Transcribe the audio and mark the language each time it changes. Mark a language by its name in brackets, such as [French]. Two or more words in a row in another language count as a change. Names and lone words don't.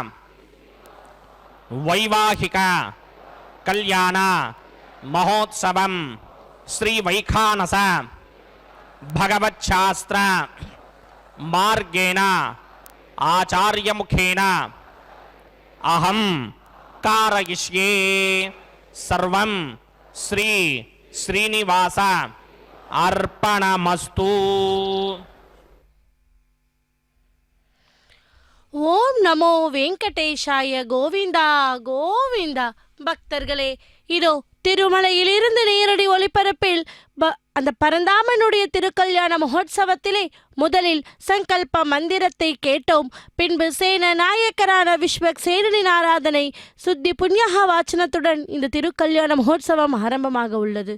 [Sanskrit] वैवाहिक कल्याण महोत्सवं श्री वैखानस भगवच्छास्त्र मार्गेण आचार्य मुखेन अहं कारयिष्ये सर्वं श्री श्रीनिवास अर्पणमस्तु. ॐ नमो वेङ्कटेशाय. [Tamil] கோவிந்தா கோவிந்தா. பக்தர்களே, இதோ திருமலையிலிருந்து நேரடி ஒளிபரப்பில் அந்த பரந்தாமனுடைய திருக்கல்யாண மகோத்சவத்திலே முதலில் சங்கல்ப மந்திரத்தை கேட்டோம். பின்பு சேன நாயக்கரான விஸ்வக்சேனனின் ஆராதனை சுத்தி புண்ணியஹா வாச்சனத்துடன் இந்த திருக்கல்யாண மகோத்சவம் ஆரம்பமாக உள்ளது.